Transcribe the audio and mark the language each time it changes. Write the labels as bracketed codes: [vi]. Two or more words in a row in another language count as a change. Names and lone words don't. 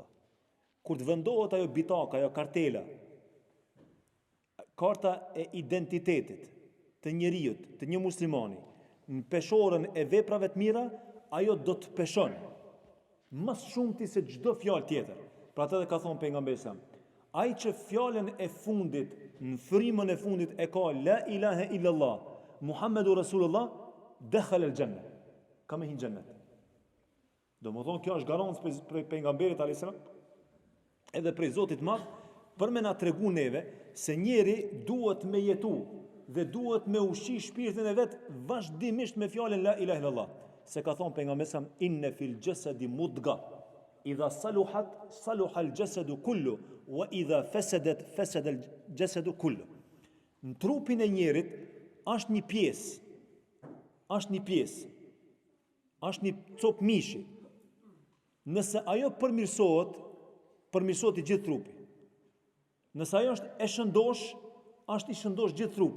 [sq] Kur të vendohet ajo bitaka, ajo kartela, karta e identitetit të njerijut, të një muslimani, në peshorën e veprave të mira, ajo do të peshon më shumëti se çdo fjalë tjetër. Pra atë dhe ka thonë pejgamberi sa, ai që fjalën e fundit, në frymën e fundit e ka [ar] لا إله إلا الله محمد رسول الله دخل الجنة. [sq] Ka me hinë xhennet. Domethënë kjo është garancë për pejgamberit [ar] عليه السلام, [sq] edhe prej Zotit Madh, për me na tregu neve se njeri duhet me jetu dhe duhet me ushqi shpirtin e vet vazhdimisht me fjalën [ar] لا إله إلا الله. [sq] Se ka thonë pejgamberi sa, [ar] إن في الجسد مضغة إذا صلحت صلح الجسد كله وإذا فسدت فسد الجسد كله, wa idha fasadat fasada al-jasadu kullu. [sq] Në trupin e njerit është një pjesë, është një copë mishi. Nëse ajo përmirësohet I gjithë trupi. Nëse ajo është e shëndosh, është I shëndosh gjithë trupi.